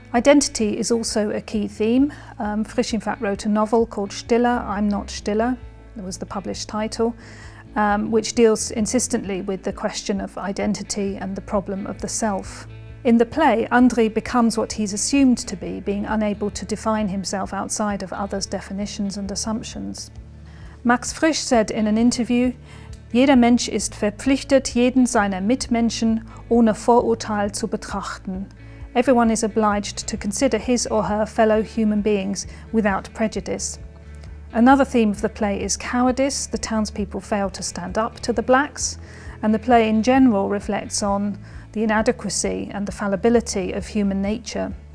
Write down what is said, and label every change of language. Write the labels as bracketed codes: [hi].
[en] Identity is also a key theme. Frisch in fact wrote a novel called Stiller, I'm Not Stiller, that was the published title, which deals insistently with the question of identity and the problem of the self. In the play, Andri becomes what he's assumed to be, being unable to define himself outside of others' definitions and assumptions. Max Frisch said in an interview, [de] "Jeder Mensch ist verpflichtet, jeden seiner Mitmenschen ohne Vorurteil zu betrachten. [en] Everyone is obliged to consider his or her fellow human beings without prejudice." Another theme of the play is cowardice. The townspeople fail to stand up to the blacks, and the play in general reflects on the inadequacy and the fallibility of human nature.